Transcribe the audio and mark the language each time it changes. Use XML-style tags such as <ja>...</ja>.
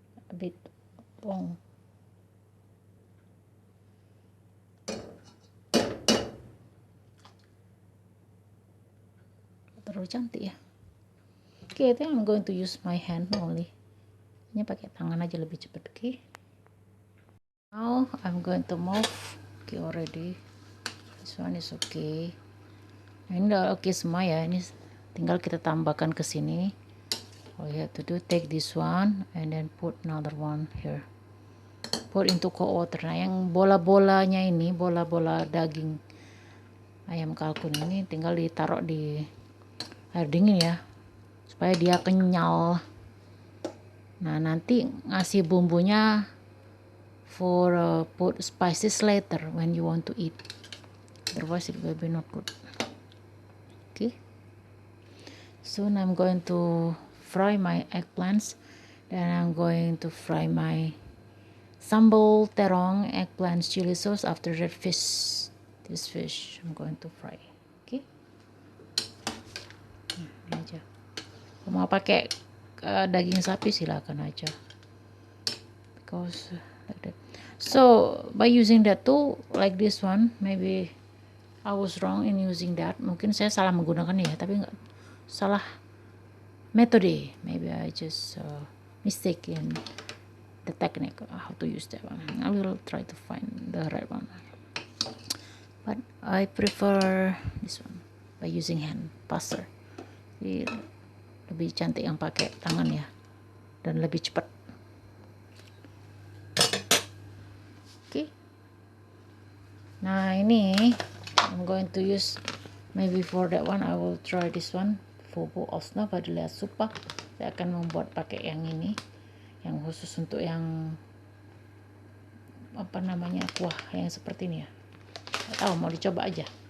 <en>A bit long.</en> <id>Terlalu cantik ya.</id> <en>Okay, I think I'm going to use my hand only.</en> <id>Ini pakai tangan aja lebih cepat.</id> <en>Okay. Now I'm going to move. Okay, already. This one is okay.</en> <id>Nah, ini udah oke semua ya. Ini tinggal kita tambahkan ke sini.</id> <en>All you have to do, take this one and then put another one here. Put into cold water.</en> <id>Nah, yang bola-bolanya ini, bola-bola daging ayam kalkun ini tinggal ditaruh di air dingin ya, supaya dia kenyal. Nah, nanti ngasih bumbunya</id> <en>for put spices later when you want to eat. Otherwise it will be not good. Okay. Soon I'm going to fry my eggplants. Then I'm going to fry my sambal terong, eggplants, chili sauce. After that fish, this fish I'm going to fry. Okay.</en> <id>Ini aja. Mau pakai daging sapi silakan aja.</id> <en>Because like that. So by using that too, like this one, maybe I was wrong in using that.</en> <id>Mungkin saya salah menggunakan ya, tapi nggak salah metode.</id> <en>Maybe I just mistake in the technique how to use that one. I will try to find the right one, but I prefer this one by using hand passer.</en> <id>Jadi lebih cantik yang pakai tangan ya, dan lebih cepat.</id> <en>Okay. Nah, ini I'm going to use maybe for that one I will try this one for osna padilla supa.</en> <id>Saya akan membuat pakai yang ini, yang khusus untuk yang apa namanya, kuah yang seperti ini ya. Nggak tahu, mau dicoba aja.</id>